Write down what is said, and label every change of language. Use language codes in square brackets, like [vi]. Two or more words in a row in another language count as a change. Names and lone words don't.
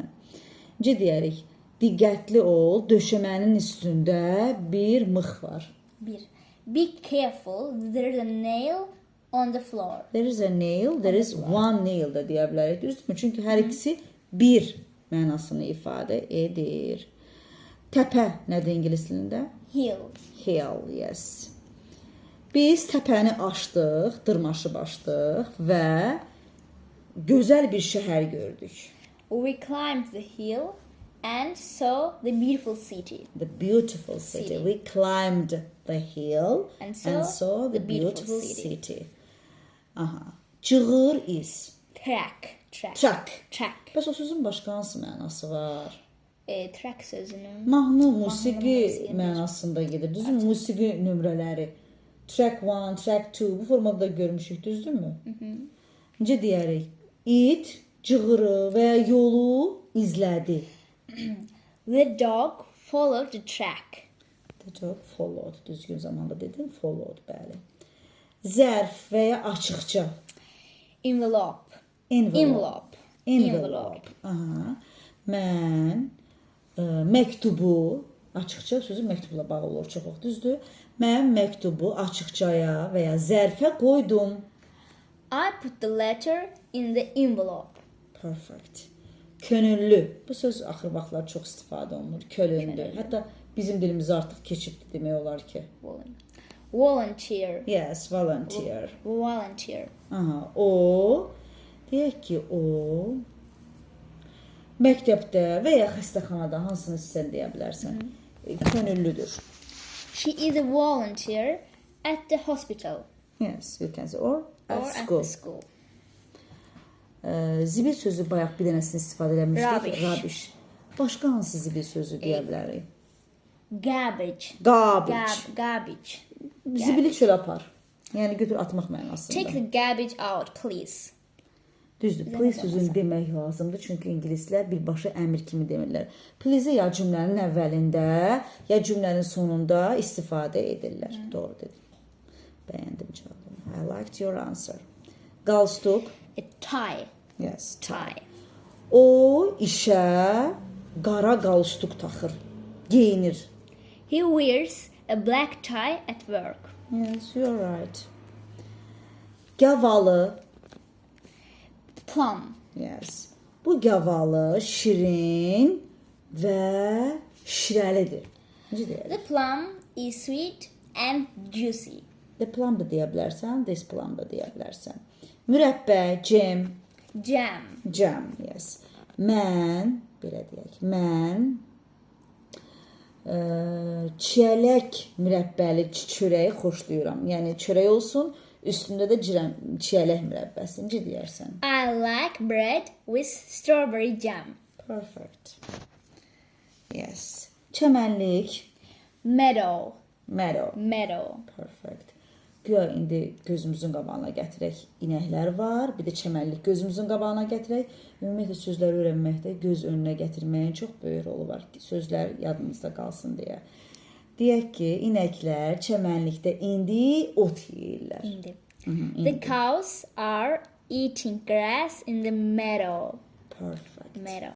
[az] Necə deyərik? Diqqətli ol, döşəmənin üstündə bir mıx var. [en] Be careful, there is a nail on the floor. There is a nail, there is one nail [az] da deyə bilərik. Düzdürmü? Çünki hər ikisi bir mənasını ifadə edir. Təpə nədir ingilis dilində? [en] Hill. Hill, yes. [az] Biz təpəni aşdıq, dırmaşıb aşdıq və gözəl bir şəhər gördük. [en] We climbed the hill and saw the beautiful city. The beautiful city. We climbed the hill And saw the beautiful city. Aha. [az] Cığır iz. [en] Track. [az] Bəs o sözün başqa hansı mənası var? Track sözünün Mahnı, musiqi mənasında gedir. Düzdürmü? Musiqi nömrələri. Track 1, track 2 bu formada da görmüşük, düzdürmü? Necə deyərik? İt cığırı və ya yolu izlədi. [en] The dog followed the track. The dog followed. [az] Düzgün zamanda dedim. Followed, bəli. Zərf və ya açıqca. [en] Envelope. Aha. [az] Mən məktubu, açıqca sözü məktubla bağlı olur, çox düzdür. Mən məktubu açıqcaya və ya zərfə qoydum. [en] I put the letter in the envelope. Perfect. [az] Könüllü. Bu söz axır vaxtlar çox istifadə olunur. Könüllü. Hətta bizim dilimizə artıq keçibdi demək olar ki. [en] Volunteer. Yes, volunteer. Volunteer. [az] Aha, o deyək ki, o məktəbdə və ya xəstəxanada hansını sən deyə bilərsən? Könüllüdür. [en] She is a volunteer at the hospital. Yes, you can say or at Or school. at the school. [az] Zibil sözü bayaq bir dənəsini istifadə eləmişdik. [en] Rubbish. Rubbish. [az] Başqa hansı zibil sözü deyə bilərik? [en] Garbage. Garbage. Garbage. [az] Zibili çölə apar. Yəni götür atmaq mənasında. Take the garbage out, please. Düzdür. Please sözünü demək lazımdır. Çünki ingilislər birbaşa əmr kimi demirlər. Please ya cümlənin əvvəlində, ya cümlənin sonunda istifadə edirlər. Doğru dedim. Bəyəndim cavabını. [en] I liked your answer. [az] Qalstuk. [en] A tie. Yes. Tie. [az] O işə qara qalstuk taxır. Geyinir. [en] He wears a black tie at work. Yes, you're right. Gavalı. Plum. Yes. [az] Bu gavalı, şirin və şirəlidir. Necə deyək? [en] The plum is sweet and juicy. The plum [az] da deyə bilərsən, [en] this plum [az] da deyə bilərsən. Mürəbbə, [en] jam, Jam. jam, yes. [az] Mən, belə deyək, mən çiyələk mürəbbəli çörəyi xoşlayıram. Yəni çörək olsun, üstündə də çiyələk mürəbbəsi. Necə deyərsən? [en] I like bread with strawberry jam. Perfect. Yes. [az] Çəmənlik, [en] Meadow. meadow. Meadow. Perfect. [az] Güya indi gözümüzün qabağına gətirək inəklər var, bir də çəmənlik gözümüzün qabağına gətirək. Ümumiyyətlə sözləri öyrənməkdə göz önünə gətirməyin çox böyük rolu var ki, sözlər yadımızda qalsın deyə. Deyək ki, inəklər çəmənlikdə indi ot yeyirlər. [en] The cows are eating grass in the meadow. Perfect. Meadow.